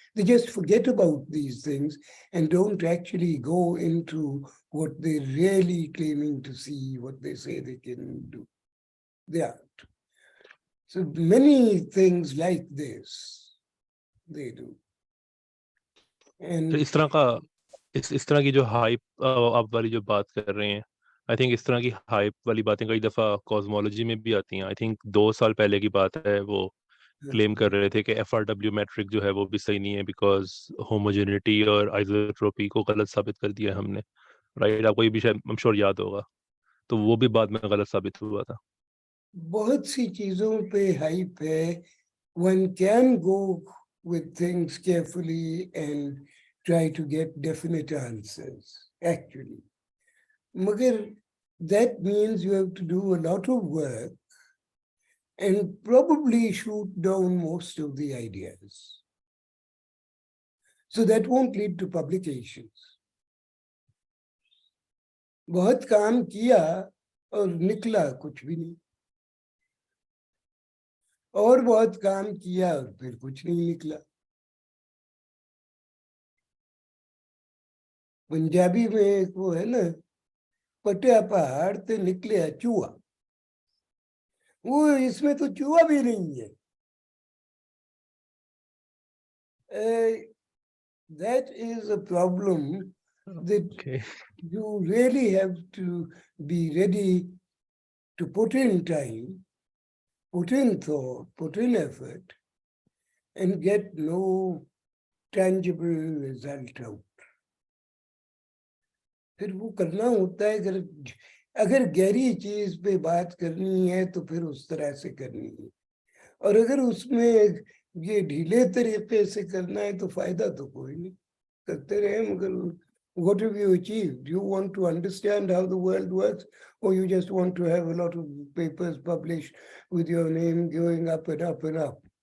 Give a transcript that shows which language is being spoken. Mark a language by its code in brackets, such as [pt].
[en] They just forget about these things and don't actually go into what they're really claiming to see, what they say they can do. They aren't. So many things like this, they do. [hi] तो इस तरह का इस तरह की जो hype आप वाली जो बात कर रहे हैं, [en] I think [hi] इस तरह की हाइप वाली बातें कई दफ़ा कॉस्मोलॉजी में भी आती हैं. [en] I think [hi] 2 साल पहले की बात है, वो क्लेम कर रहे थे कि FRW मैट्रिक जो है वो भी सही नहीं है बिकॉज होमोजेनिटी और आइसोट्रोपी को गलत साबित कर दिया हमने. [en] right, [hi] आपको ये भी शायद [en] I am sure [hi] याद होगा. तो वो भी बाद में गलत साबित हुआ था. बहुत सी चीजों पे हाइप है. [en] One can go with things carefully and try to get definite answers, actually. Magar, that means you have to do a lot of work and probably shoot down most of the ideas. So that won't lead to publications. [hi] बहुत काम किया और निकला कुछ भी नहीं, और बहुत काम किया और फिर कुछ नहीं निकला. पंजाबी में एक वो है ना, [pa] पटिया पहाड़ ते निकले चूहा. [hi] वो इसमें तो चूहा भी नहीं है. [en] That is a problem that you really have to be ready to put in time, put in thought, put in effort, and get no tangible result out. [hi] फिर वो करना होता है. अगर गहरी चीज पे बात करनी है तो फिर उस तरह से करनी है, और अगर उसमें ये ढीले तरीके से करना है तो फायदा तो कोई नहीं. करते रहे, मगर [en] what have you achieved? Do you want to understand how the world works, or you just want to have a lot of papers published with your name going up and up and up?